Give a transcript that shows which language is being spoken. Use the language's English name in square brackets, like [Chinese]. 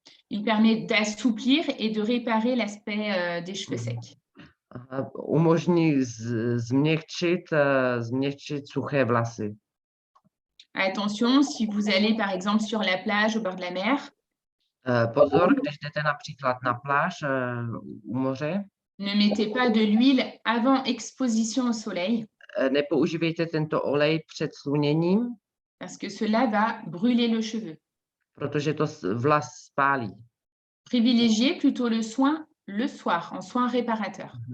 [French] Il permet d'assouplir et de réparer l'aspect des cheveux secs. [Czech] Umožní změkčit suché vlasy. [French] Attention, si vous allez par exemple sur la plage au bord de la mer, [Czech] Pozor, když jdete například na pláž u moře, [French] ne mettez pas de l'huile avant exposition au soleil [Czech] nepoužívejte tento olej před sluněním, [French] parce que cela va brûler le cheveu. [Czech] protože to vlas spálí. [French] Privilégiez plutôt le soin le soir, en soin réparateur.